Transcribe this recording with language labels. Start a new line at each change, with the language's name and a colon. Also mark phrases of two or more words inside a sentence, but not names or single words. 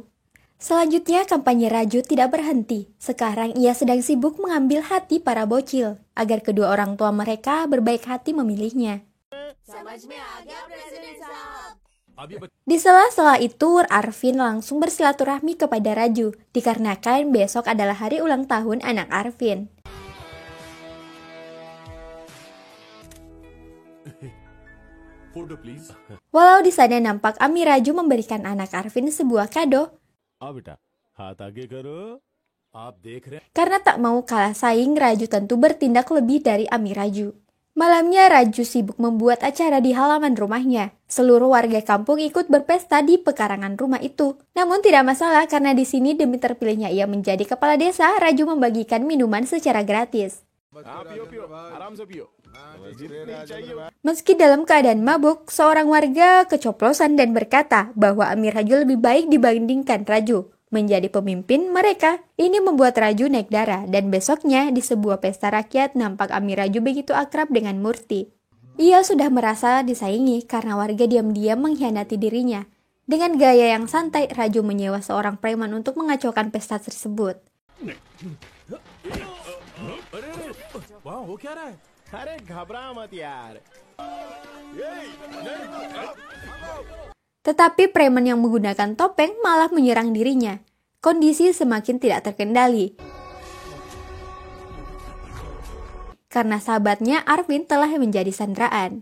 Indonesian: Selanjutnya, kampanye Raju tidak berhenti. Sekarang ia sedang sibuk mengambil hati para bocil, agar kedua orang tua mereka berbaik hati memilihnya. Di sela-sela itu, Arvin langsung bersilaturahmi kepada Raju, dikarenakan besok adalah hari ulang tahun anak Arvin.
English: photo please.
Indonesian: Walau di sana nampak Ami Raju memberikan anak Arvin sebuah kado,
Hindi: हाँ बेटा, हाथ आगे करो। आप देख रहे हैं
Indonesian: karena tak mau kalah saing, Raju tentu bertindak lebih dari Ami Raju. Malamnya Raju sibuk membuat acara di halaman rumahnya. Seluruh warga kampung ikut berpesta di pekarangan rumah itu. Namun tidak masalah karena di sini demi terpilihnya ia menjadi kepala desa, Raju membagikan minuman secara gratis.
Hindi: हाँ पियो पियो आराम से पियो जितनी चाहिए
Indonesian: Meski dalam keadaan mabuk, seorang warga kecoplosan dan berkata bahwa Ami Raju lebih baik dibandingkan Raju menjadi pemimpin mereka. Ini membuat Raju naik darah, dan besoknya di sebuah pesta rakyat nampak Ami Raju begitu akrab dengan Murti. Ia sudah merasa disaingi karena warga diam-diam mengkhianati dirinya. Dengan gaya yang santai, Raju menyewa seorang preman untuk mengacaukan pesta tersebut.
Hindi: वाह हो क्या रहा है? अरे घबरा मत यार।
Indonesian: Tetapi preman yang menggunakan topeng malah menyerang dirinya. Kondisi semakin tidak terkendali, karena sahabatnya Arvin telah menjadi sandraan.